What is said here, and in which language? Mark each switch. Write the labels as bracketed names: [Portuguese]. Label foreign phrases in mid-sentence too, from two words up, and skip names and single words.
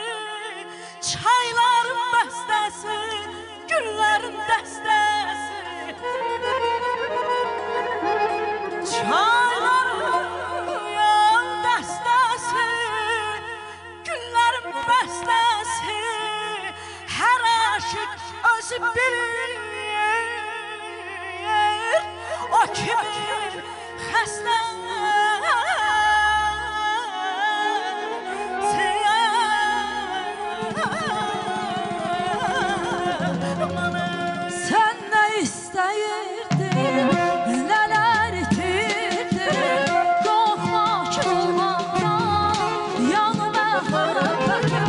[Azerbaijani] Çayların bəstəsi, güllərin dəstəsi, çayların dəstəsi, güllərin bəstəsi, hər aşıq özü bilir, o kimin xəstəsi. [Turkish] Sen ne isteyirdin, neler itirdin, korkmak olmadan yanıma bırakın.